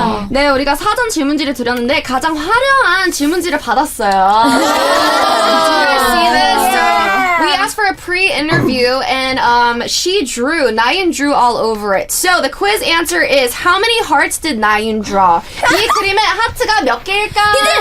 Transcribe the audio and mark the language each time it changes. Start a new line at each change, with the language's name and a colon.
Korean: 네, 우리가 사전 질문지를 드렸는데 가장 화려한 질문지를 받았어요.
English: Do you guys see this? So we asked for a pre-interview and Naeun drew all over it. So the quiz answer is how many hearts did Naeun draw?
Korean: 이 그림에 하트가 몇 개일까요?